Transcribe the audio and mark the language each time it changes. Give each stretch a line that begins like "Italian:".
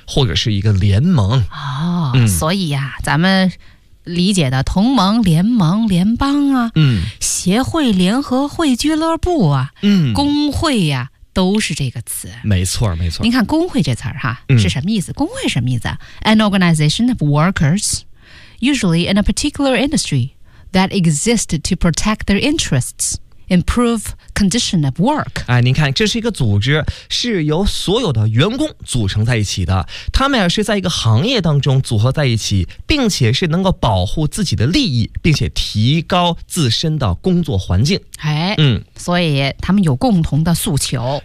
Chinese: 或者是一个联盟。哦，所以呀，咱们理解的同盟、联盟、联邦啊，协会、联合会、俱乐部啊，工会呀、都是这个词。没错没错，您看工会这词儿哈，是什么意思？工会什么意思？
English: An organization of workers usually in a particular industry that exist to protect their interests improve condition of work。
Chinese: 哎，您看，这是一个组织，是由所有的员工组成在一起的，他们是在一个行业当中组合在一起，并且是能够保护自己的利益，并且提高自身的工作环境。哎，所以他们有共同的诉求，